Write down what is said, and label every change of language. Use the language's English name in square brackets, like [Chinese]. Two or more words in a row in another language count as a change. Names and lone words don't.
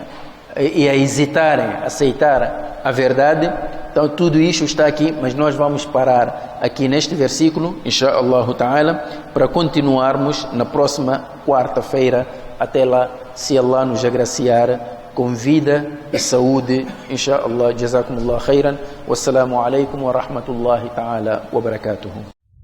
[Portuguese] E a hesitarem, a aceitar a verdade. Então tudo isso está aqui, mas nós vamos parar aqui neste versículo, [Arabic] إن شاء الله تعالى, [Portuguese] para continuarmos na próxima quarta-feira. Até lá, se Allah nos agraciar com vida e saúde, inshaAllah. [Arabic] جزاكم الله خيرا. والسلام عليكم ورحمة الله تعالى وبركاته.